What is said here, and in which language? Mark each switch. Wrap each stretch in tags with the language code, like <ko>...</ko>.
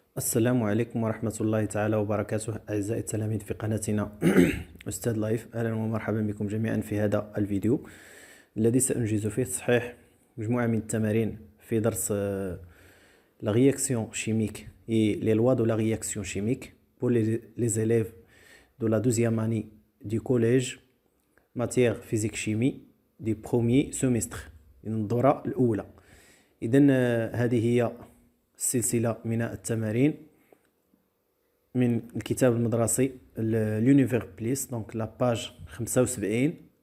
<ar>السلام عليكم ورحمة الله تعالى وبركاته أعزائي التلاميذ في قناتنا أستاذ لايف. أهلا ومرحبا بكم جميعا في هذا الفيديو الذي سأنجز فيه تصحيح مجموعة من التمارين في درس</ar> <fr>la réaction chimique et les lois de la réaction chimique pour les élèves de la deuxième année du collège matière physique chimie du premier semestre</fr> <ar>من الدورة الأولى. إذن هذه هي السلسلة من التمارين من الكتاب المدرسي</ar> <fr>l'univers plus donc la page 75.</fr>